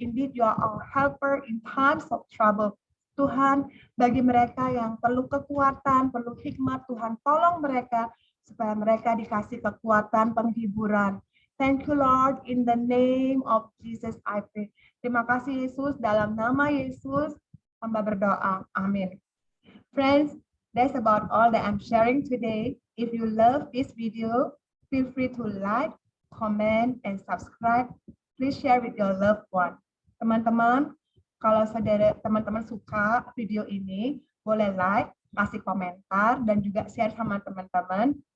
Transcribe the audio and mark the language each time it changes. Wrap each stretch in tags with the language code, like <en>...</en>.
<en>Indeed, you are our helper in times of trouble.</en> <id>Tuhan, bagi mereka yang perlu kekuatan, perlu hikmat, Tuhan tolong mereka supaya mereka dikasih kekuatan penghiburan.</id> <en>Thank you, Lord. In the name of Jesus, I pray.</en> <id>Terima kasih, Yesus. Dalam nama Yesus, hamba berdoa. Amin.</id> <en>Friends, that's about all that I'm sharing today. If you love this video, feel free to like, comment, and subscribe. Please share with your loved one.</en> <id>Teman-teman, kalau teman-teman suka video ini, boleh like, kasih komentar, dan juga share sama teman-teman.</id>